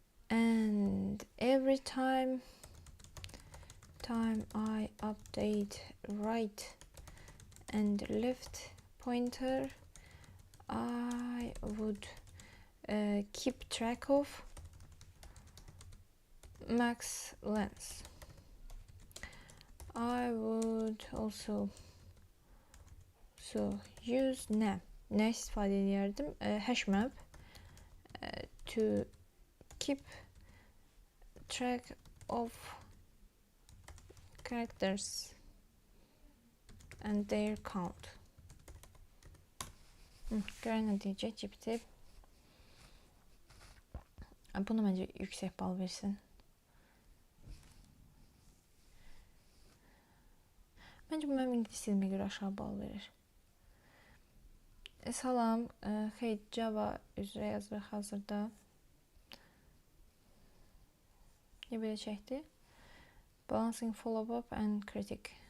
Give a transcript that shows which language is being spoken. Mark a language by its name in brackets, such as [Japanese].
[English] and every time I update right and left pointer, I would keep track of max length. I would also use [Azerbaijani] nə istifadə edərdim? [English] Hash map to keep track of characters and their count. [Azerbaijani] Görən nə deyəcək GPT? Buna məncə yüksək bal versin. Məncə bu mənim ingilis dilimə görə aşağı bal verir. Salam, xeyr, Java üzrə yazırıq hazırda. Niyə belə çəkdi? [English] Balancing follow-up and critic.